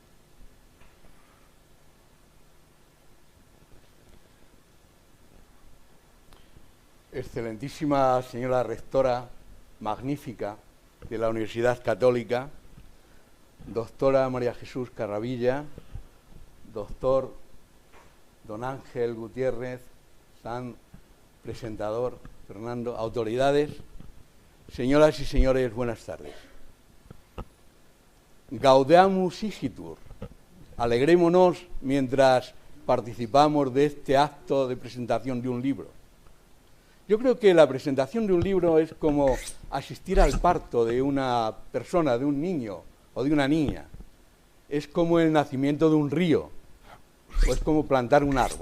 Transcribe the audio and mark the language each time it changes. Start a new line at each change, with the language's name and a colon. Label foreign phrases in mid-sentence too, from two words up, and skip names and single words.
Spanish: Excelentísima señora rectora, magnífica, de la Universidad Católica, doctora María Jesús Carravilla, doctor don Ángel Gutiérrez, San presentador Fernando, autoridades, señoras y señores, buenas tardes.
Latin: Gaudeamus igitur,
Spanish: alegrémonos mientras participamos de este acto de presentación de un libro. Yo creo que la presentación de un libro es como asistir al parto de una persona, de un niño o de una niña. Es como el nacimiento de un río, o es como plantar un árbol.